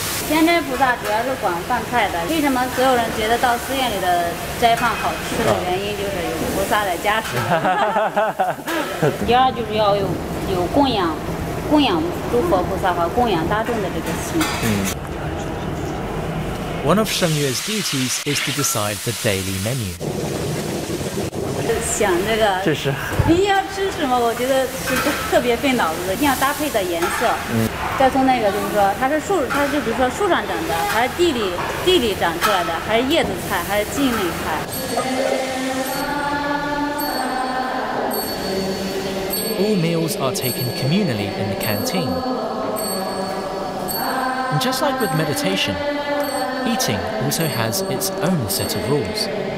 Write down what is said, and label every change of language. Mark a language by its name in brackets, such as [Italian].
[Chinese] Chan 菩萨主要是管饭菜的。为什么所有人觉得到寺院里的斋饭好吃的原因，就是有菩萨在加持。第二就是要有供养诸佛菩萨和供养大众的这个心。 [English] One of Shengyue's duties is to decide the daily menu. [Chinese] 想这个，你要吃什么？我觉得是特别费脑子的，一定要搭配的颜色。再从那个就是说，它是比如说树上长的，还是地里长出来的，还是叶子菜，还是茎类菜。 [English] All meals are taken communally in the canteen. And just like with meditation, eating also has its own set of rules.